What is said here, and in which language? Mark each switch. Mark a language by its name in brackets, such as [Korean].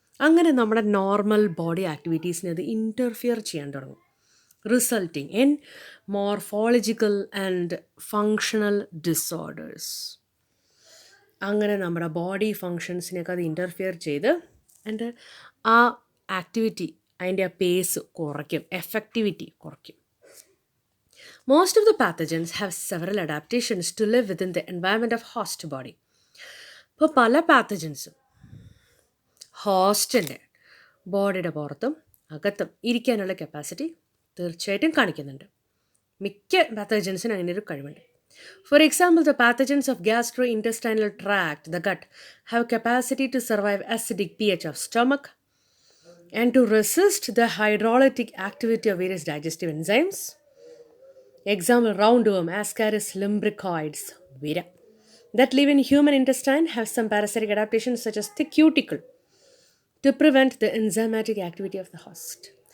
[Malayalam] അങ്ങനെ നമ്മുടെ normal body ആക്ടിവിറ്റീസിനെ അത് ഇൻ്റർഫിയർ ചെയ്യാൻ തുടങ്ങും, [English] Resulting in morphological and functional disorders. [Malayalam] അങ്ങനെ നമ്മുടെ ബോഡി ഫങ്ഷൻസിനെയൊക്കെ അത് ഇൻ്റർഫിയർ ചെയ്ത് ആൻഡ് ആ ആക്ടിവിറ്റി അതിൻ്റെ ആ പേസ് കുറയ്ക്കും, എഫക്റ്റിവിറ്റി കുറയ്ക്കും. [English] Most of the pathogens have several adaptations to live within the environment of host body. [Malayalam] ഇപ്പോൾ പല പാത്തജൻസും ഹോസ്റ്റിൻ്റെ ബോഡിയുടെ പുറത്തും അകത്തും ഇരിക്കാനുള്ള കപ്പാസിറ്റി തീർച്ചയായിട്ടും കാണിക്കുന്നുണ്ട്. മിക്ക പാത്തജൻസിനും അങ്ങനെ ഒരു കഴിവുണ്ട്. [English] For example, the pathogens of gastrointestinal tract, the gut, have capacity to survive acidic pH of stomach and to resist the hydrolytic activity of various digestive enzymes. Example, roundworm, Ascaris lumbricoides, Vera, that live in human intestine have some parasitic adaptations such as thick cuticle to prevent the enzymatic activity of the host.